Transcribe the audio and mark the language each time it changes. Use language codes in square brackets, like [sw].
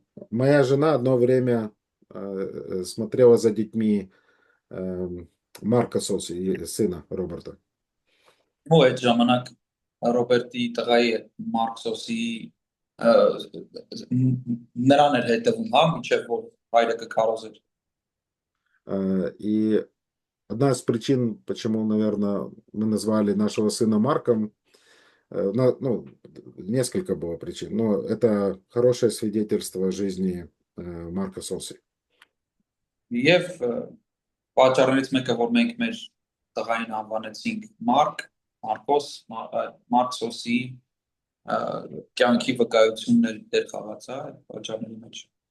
[ru] Моя жена одно время смотрела за детьми Марка Соси, сына Роберта. [hy] Ու այդ ժամանակ Ռոբերտի տղայի Մարկ Սոսի նրան էր հետևում, հա, մինչև որ հայրը կքարոզեր։ [ru] И одна из причин, почему, наверное, мы назвали нашего сына Марком, ну, несколько было причин, но это хорошее свидетельство жизни Марка Соуси. [hy] Եվ պատճառներից մեկը, որ մենք մեր տղային անվանեցինք Մարքոսի կյանքի վկայություններ դեր խաղաց այդ պատճառների մեջ։